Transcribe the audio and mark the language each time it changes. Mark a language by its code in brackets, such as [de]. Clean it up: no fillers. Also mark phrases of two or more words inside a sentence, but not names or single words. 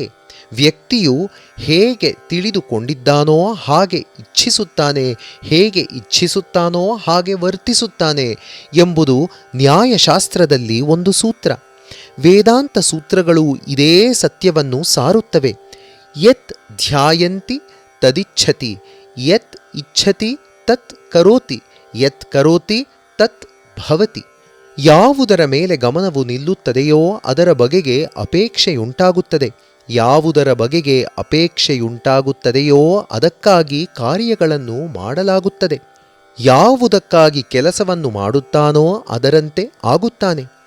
[kn] ವ್ಯಕ್ತಿಯು ಹೇಗೆ ತಿಳಿದುಕೊಂಡಿದ್ದಾನೋ ಹಾಗೆ ಇಚ್ಛಿಸುತ್ತಾನೆ, ಹೇಗೆ ಇಚ್ಛಿಸುತ್ತಾನೋ ಹಾಗೆ ವರ್ತಿಸುತ್ತಾನೆ ಎಂಬುದು ನ್ಯಾಯಶಾಸ್ತ್ರದಲ್ಲಿ ಒಂದು ಸೂತ್ರ. ವೇದಾಂತ ಸೂತ್ರಗಳು ಇದೇ ಸತ್ಯವನ್ನು ಸಾರುತ್ತವೆ. [sa] ಯತ್ ಧ್ಯಾಯಂತಿ ತದಿಚ್ಛತಿ, ಯತ್ ಇಚ್ಛತಿ ತತ್ ಕರೋತಿ, ಯತ್ ಕರೋತಿ ತತ್ ಭವತಿ. [kn] ಯಾವುದರ ಮೇಲೆ ಗಮನವು ನಿಲ್ಲುತ್ತದೆಯೋ ಅದರ ಬಗೆಗೆ ಅಪೇಕ್ಷೆಯುಂಟಾಗುತ್ತದೆ. ಯಾವುದರ ಬಗೆಗೆ ಅಪೇಕ್ಷೆಯುಂಟಾಗುತ್ತದೆಯೋ ಅದಕ್ಕಾಗಿ ಕಾರ್ಯಗಳನ್ನು ಮಾಡಲಾಗುತ್ತದೆ. ಯಾವುದಕ್ಕಾಗಿ ಕೆಲಸವನ್ನು ಮಾಡುತ್ತಾನೋ ಅದರಂತೆ ಆಗುತ್ತಾನೆ.